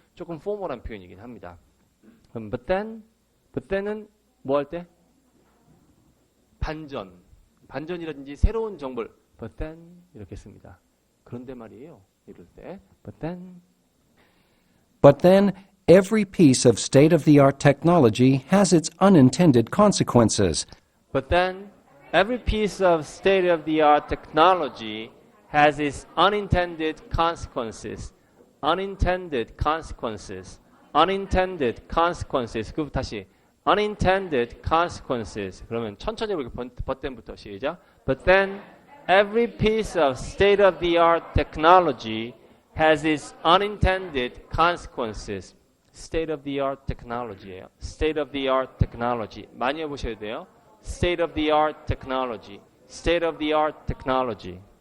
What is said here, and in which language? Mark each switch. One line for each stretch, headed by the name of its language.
Korean: 조금 포멀한 표현이긴 합니다. 그럼
English: but then
Korean: 은 뭐 할 때? 반전이라든지 새로운 정보를
English: but then
Korean: 이렇게 씁니다. 그런데 말이에요. 이럴 때
English: but then every piece of state-of-the-art technology has its unintended consequences. But then every piece of state-of-the-art technology has its unintended consequences. Unintended consequences. Unintended consequences.
Korean: 그 다시
English: unintended consequences.
Korean: 그러면 천천히 해볼게요.
English: but then
Korean: 부터 시작.
English: But then every piece of state-of-the-art technology has its unintended consequences. State-of-the-art technology예요. State-of-the-art technology.
Korean: 많이 해보셔야 돼요.
English: State-of-the-art technology. State-of-the-art technology.